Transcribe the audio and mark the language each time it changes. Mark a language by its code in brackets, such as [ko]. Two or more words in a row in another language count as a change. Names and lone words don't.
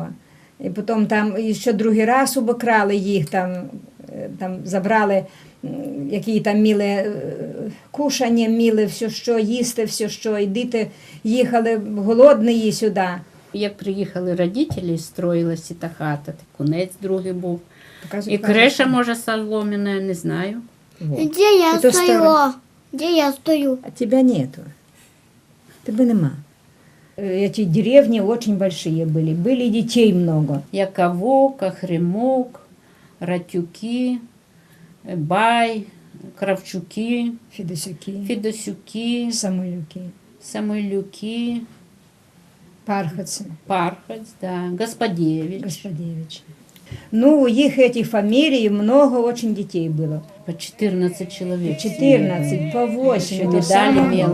[uk] І потім там ще другий раз обокрали їх, там забрали, які там міли кушання, міли все, що їсти, все, що, і діти їхали голодні сюди. Як приїхали родителі, строїлася та хата, кунець другий був. Показуй, І криша, може, солом'яна, не знаю. [ru] Где я Это стою? старое. Где я стою? А тебя нету. Тебя нема. Эти деревни очень большие были. Были детей много. Яковок, Охремок, Ратюки, Бай, Кравчуки, Федосюки, Федосюки, Самуилюки, Самойлюки, Пархатцы, Пархаць, да, Господевич. Господевич. Ну, у их этих фамилий много очень детей было. По 14 человек. 14, по 8. Еще это медали самое имела.